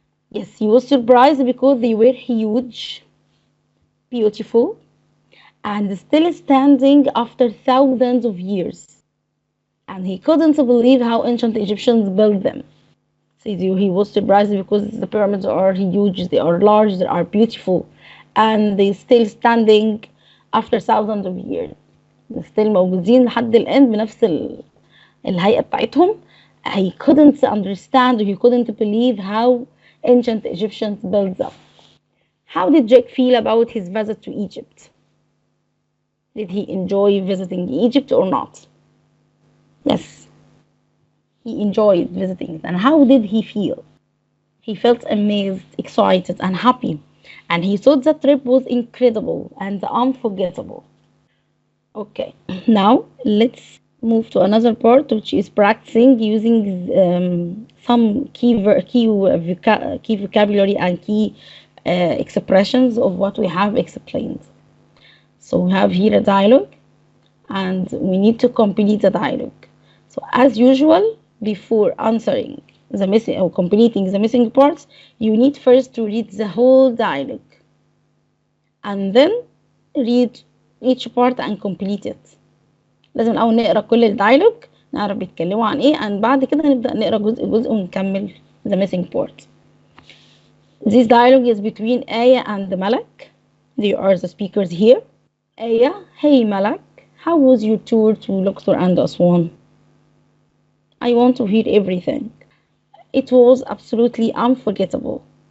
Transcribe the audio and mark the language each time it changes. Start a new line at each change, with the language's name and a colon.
English: Yes, he was surprised because they were huge, beautiful, and still standing after thousands of years. And he couldn't believe how ancient Egyptians built them. He was surprised because the pyramids are huge, they are large, they are beautiful, and they still standing after thousands of years.
Arabic: Still موجودين لحد الآن بنفس الهيئة بتاعتهم.
English: He couldn't understand, he couldn't believe how ancient Egyptians built them. How did Jake feel about his visit to Egypt? Did he enjoy visiting Egypt or not? Yes, he enjoyed visiting. And how did he feel? He felt amazed, excited, and happy. And he thought the trip was incredible and unforgettable. Okay, now let's move to another part, which is practicing using some key vocabulary and key expressions of what we have explained. So we have here a dialogue, and we need to complete the dialogue. So as usual, before answering the missing or completing the missing parts, you need first to read the whole dialogue, and then read each part and complete it.
Arabic: لازم الأول نقرأ كل الدايلوج، نعرف بيتكلموا عن إيه، and بعد كده نبدأ نقرأ جزء ونكمل
English: the missing part. This dialogue is between Aya and Malak. They are the speakers here. Aya: Hey Malak, how was your tour to Luxor and Aswan? I want to hear everything. It was absolutely unforgettable.